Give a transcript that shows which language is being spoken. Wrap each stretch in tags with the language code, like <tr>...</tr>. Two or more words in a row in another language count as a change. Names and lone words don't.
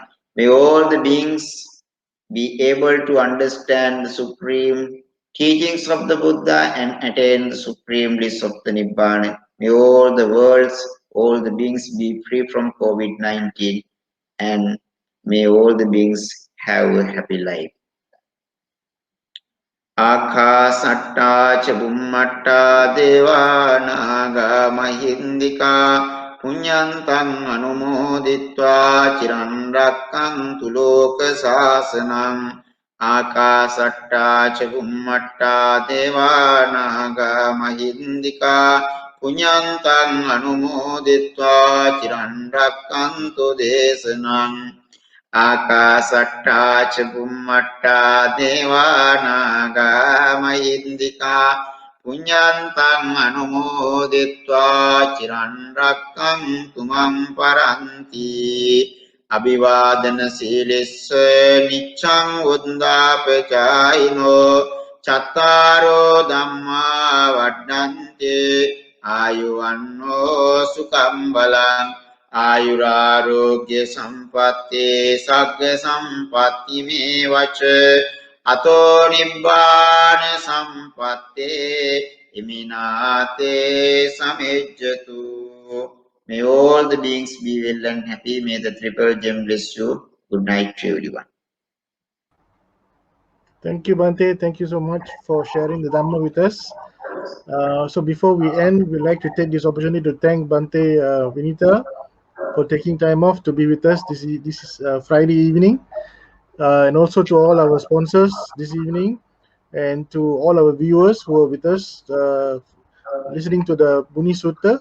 <en>May all the beings be able to understand the supreme teachings of the Buddha and attain the supreme bliss of the Nibbana. May all the worlds, all the beings be free from COVID-19 and may all the beings have a happy life.</en> <pi>ආකාසට්ටා ච බුම්මට්ටා දේවා නාග මහින්దికා පුඤ්ඤන්තං අනුමෝදිත්වා චිරන් රැක්කන්තු ලෝක සාසනං ආකාසට්ටා ච බුම්මට්ටා දේවා නාග මහින්దికා පුඤ්ඤන්තං අනුමෝදිත්වා චිරන් රැක්කන්තු දේශනං ආකාසට්ටා ච බුම්මට්ටා දේවා නාග මහින්దికා පුඤ්ඤන්තං අනුමෝදිත්වා චිරන් රැක්කන්තු මං පරන්ති අභිවාදන සීලස්ස නිච්ඡං උද්දාපචායිනෝ චත්තාරෝ ධම්මා වඩ්ඩන්තේ ආයුවන්නෝ සුඛං බලං ආයුරාෝග්‍ය සම්පත්තේ සග්ග සම්පatti මේ වච අතෝ නිබ්බාන සම්පත්තේ ඉමිනාතේ සමෙජ්ජතු.</pi> <en>May all the beings be well and happy. May the triple gem bless you. Good night to everyone. Thank you, Bante. Thank you so much for sharing the Dhamma with us. So before we end, we'd like to take this opportunity to thank Bante Vinita for taking time off to be with us this is Friday evening, and also to all our sponsors this evening, and to all our viewers who are with us listening to the Muni Sutta.</en>